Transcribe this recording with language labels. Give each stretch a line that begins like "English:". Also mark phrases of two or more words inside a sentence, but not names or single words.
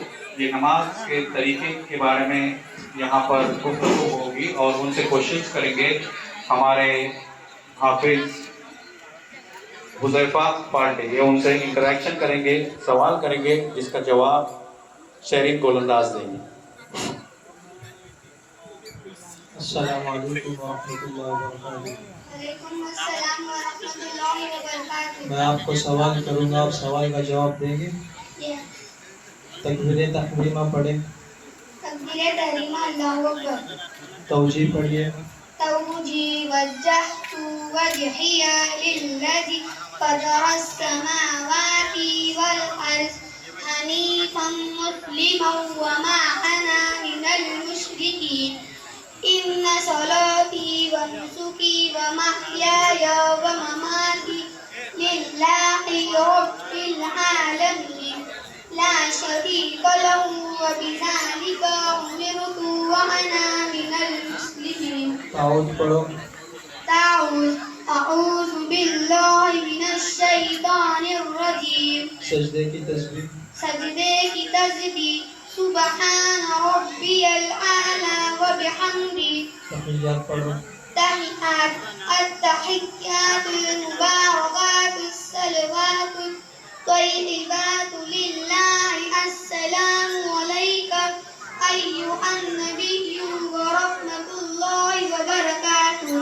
Urdu: یہ نماز کے طریقے کے بارے میں یہاں پر گفتگو ہوگی اور ان سے کوشش کریں گے ہمارے حافظ حذیفہ پانڈے، یہ ان سے انٹریکشن کریں گے، سوال کریں گے جس کا جواب شہرین گولنداز دیں گے.
Arabic: السلام عليكم ورحمة الله وبركاته. وعليكم السلام ورحمة الله وبركاته.
Urdu: میں آپ کو سوال کروں گا، آپ سوال کا جواب دیں گے. تکبیر تحریمہ پڑھے. تکبیر تحریمہ
Arabic: الله أكبر.
Urdu: توجی پڑھیے.
Arabic: توجی وجهت وجهي للذي فطر السماوات والأرض حنيفا مسلما وما أنا من المشركين. إن صلاتي ونسكي ومحياي ومماتي لله رب العالمين لا شريك له وبذلك أمرت وأنا من المسلمين.
Urdu: تعوذ پڑھو.
Arabic: تعوذ أعوذ بالله من الشيطان الرجيم.
Urdu: سجدے کی تسبیح. سجدے کی تسبیح
Arabic: سبحان ربي الأعلى وبحمده.
Urdu: تحیات پڑھو.
Arabic: تحيات التحيات المباركات الصلوات الطيبات لله السلام عليك أيها النبي ورحمة الله وبركاته.